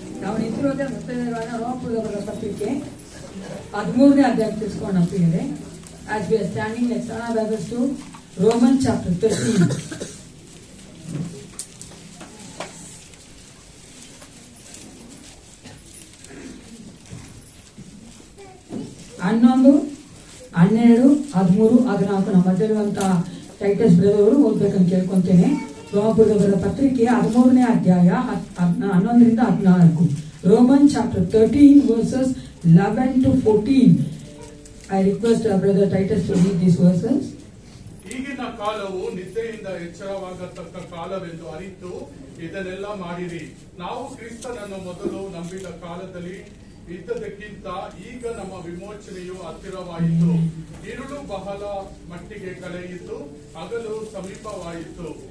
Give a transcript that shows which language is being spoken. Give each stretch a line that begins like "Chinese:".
Kannada: ಆಶೀರ್ವಾದ ಮತ್ತೆ ರೋಮಪುರದ ಪತ್ರಿಕೆ 13ನೇ ಅಧ್ಯಾಯ ತಿಳಿಸ್ಕೊಂಡು ಪ್ರಿಯರೇ.
English: As we are standing, let's turn our Bibles to Romans chapter 13.
Kannada: 11, 12, 13, 14 ನಮ್ಮ ಮಧ್ಯವಿರುವಂತಹ ಟೈಟಸ್ ಬ್ರದರ್ ಅವರು ಓದ್ಬೇಕಂತ ಕೇಳ್ಕೊಂತೇನೆ. ರೋಮಪುರದ ಪತ್ರಿಕೆ 13ನೇ ಅಧ್ಯಾಯ 11ರಿಂದ 14.
English: Romans chapter 13 verses 11 to 14. I request our brother Titus to read these verses.
Kannada: ಈಗಿನ ಕಾಲವು ನಿದ್ದೆಯಿಂದ ಎಚ್ಚರವಾಗತಕ್ಕ ಕಾಲವೆಂದು ಅರಿತು ಇದನ್ನೆಲ್ಲ ಮಾಡಿರಿ. ನಾವು ಕ್ರಿಸ್ತನನ್ನು ಮೊದಲು ನಂಬಿದ ಕಾಲದಲ್ಲಿ ಇದ್ದದಕ್ಕಿಂತ ಈಗ ನಮ್ಮ ವಿಮೋಚನೆಯು ಹತ್ತಿರವಾಯಿತು. ഇരുಳು ಬಹಳ ಮಟ್ಟಿಗೆ ಕಳೆಯಿತು, ಹಗಲು ಸಮೀಪವಾಯಿತು.